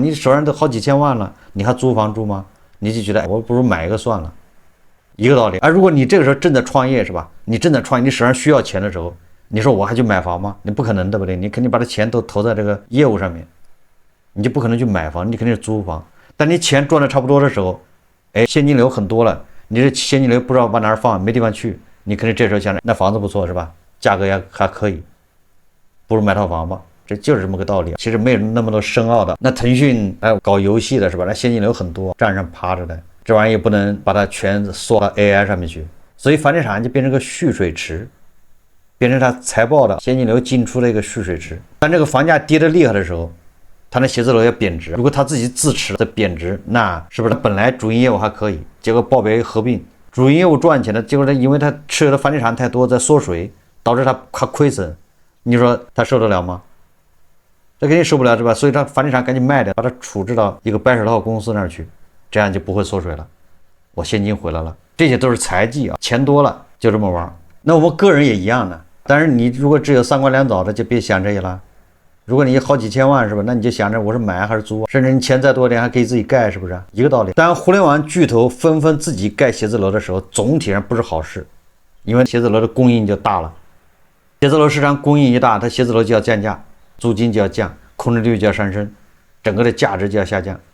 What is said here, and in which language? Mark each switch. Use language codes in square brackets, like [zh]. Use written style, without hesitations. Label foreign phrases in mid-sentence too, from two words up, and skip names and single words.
[zh] 你手上都好幾千萬了，你還租房住嗎？你就覺得我不如買一個算了，一個道理。而如果你這個時候正在創業是吧？你正在創業，你手上需要錢的時候，你說我還去買房嗎？你不可能，對不對？你肯定把這錢都投在這個業務上面，你就不可能去買房，你肯定是租房。但你錢賺的差不多的時候，哎，現金流很多了，你這現金流不知道往哪兒放，沒地方去，你肯定這時候想着那房子不錯是吧？價格也還可以，不如買套房吧。這就是這麼個道理，其實沒有那麼多深奧的。那騰訊還有搞遊戲的是吧？那現金流很多，站上趴着的，這玩意也不能把它全縮到 AI 上面去，所以房地產就變成個蓄水池，變成它財報的現金流進出的一個蓄水池。當這個房價跌得厲害的時候，它那寫字樓要貶值。如果它自己自持的貶值，那是不是它本來主營業務還可以，結果報表一合併，主營業務賺錢了，結果它因為它持有的房地產太多，在縮水，導致它虧損，你說它受得了嗎？這肯定受不了是吧？所以它房地產趕緊賣掉，把它處置到一個白手套公司那兒去，這樣就不會縮水了，我現金回來了。這些都是財技啊，錢多了就這麼玩。那我們個人也一樣的，但是你如果只有三官兩棗的，就別想這些了。如果你好幾千萬是吧？那你就想着我是買還是租，甚至你錢再多點還可以自己蓋，是不是一個道理？當互聯網巨頭紛紛自己蓋寫字樓的時候，總體上不是好事，因為寫字樓的供應就大了，寫字樓市場供應一大，它寫字樓就要降價，租金就要降，空置率就要上升，整個的價值就要下降。